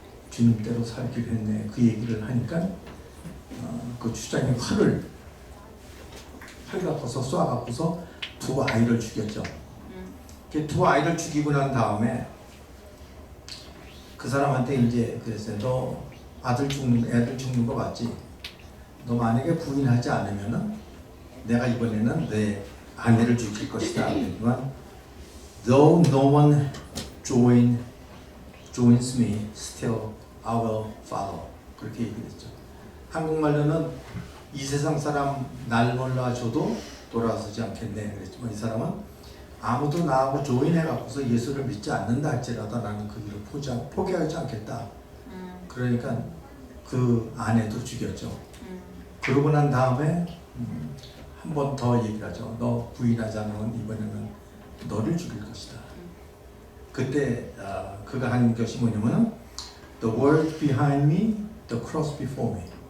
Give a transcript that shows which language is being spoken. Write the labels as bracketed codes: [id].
[ko] 주님대로 살기로 했네. 그 얘기를 하니까 그 추장이 활 갖고서 쏴갖고서 두 아이를 죽였죠. 그 두 아이를 죽이고 난 다음에 그 사람한테 이제 그랬어요. 너 애들 죽는 거 맞지? 너 만약에 부인하지 않으면은 내가 이번에는 내 아내를 죽일 것이다. 하지만 [en] though no one joins me, still I will follow. [ko] 그렇게 얘기했죠. 한국말로는 이 세상 사람 날 몰라줘도 돌아서지 않겠네 그랬지만, 이 사람은 아무도 나하고 조인해갖고서 예수를 믿지 않는다 할지라도 나는 그 길을 포기하지 않겠다. 그러니까 그 아내도 죽였죠. 그러고 난 다음에 한 번 더 얘기를 하죠. 너 부인하지 않으면 이번에는 너를 죽일 것이다. 그때 그가 한 것이 뭐냐면은 [en] The word behind me, the cross before me.